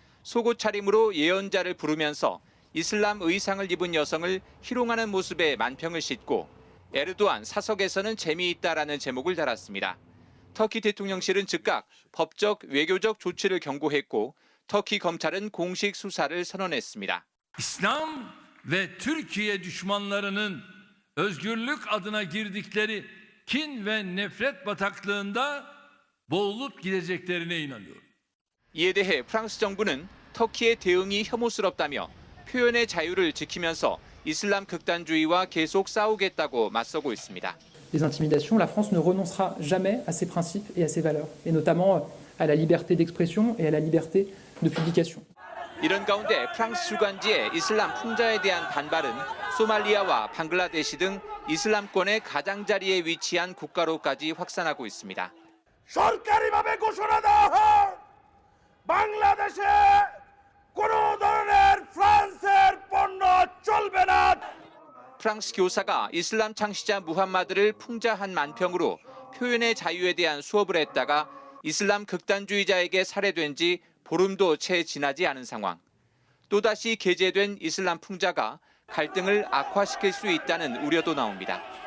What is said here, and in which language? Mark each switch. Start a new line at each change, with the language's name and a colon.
Korean: 속옷 차림으로 예언자를 부르면서 이슬람 의상을 입은 여성을 희롱하는 모습에 만평을 싣고 에르도안 사석에서는 재미있다라는 제목을 달았습니다. 터키 대통령실은 즉각 법적, 외교적 조치를 경고했고 터키 검찰은 공식 수사를 선언했습니다.
Turkish: İslam ve Türkiye düşmanlarının özgürlük adına girdikleri kin ve nefret bataklığında boğulup gideceklerine inanıyorum.
Korean: 이에 대해 프랑스 정부는 터키의 대응이 혐오스럽다며 표현의 자유를 지키면서 이슬람 극단주의와 계속 싸우겠다고 맞서고 있습니다.
French: Les intimidations, la France ne renoncera jamais à ses principes et à ses valeurs, et notamment à la liberté d'expression et à la liberté de publication.
Korean: 이런 가운데 프랑스 주간지의 이슬람 풍자에 대한 반발은 소말리아와 방글라데시 등 이슬람권의 가장자리에 위치한 국가로까지 확산하고 있습니다.
Bangla: সরকারিভাবে ঘোষণা বাংলাদেশে কোনো ধরনের ফ্রান্সের পণ্য চলবে না.
Korean: 프랑스 교사가 이슬람 창시자 무함마드를 풍자한 만평으로 표현의 자유에 대한 수업을 했다가 이슬람 극단주의자에게 살해된 지 보름도 채 지나지 않은 상황. 또다시 게재된 이슬람 풍자가 갈등을 악화시킬 수 있다는 우려도 나옵니다.